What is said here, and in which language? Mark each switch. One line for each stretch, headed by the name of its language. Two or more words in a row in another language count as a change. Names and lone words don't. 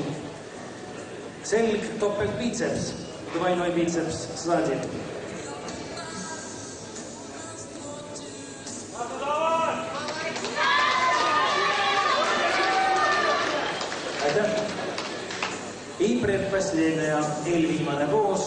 Estonian: Selg, topelt biceps,
Russian: двойной biceps сзади. И предпоследняя,
Estonian: eelviimane poos.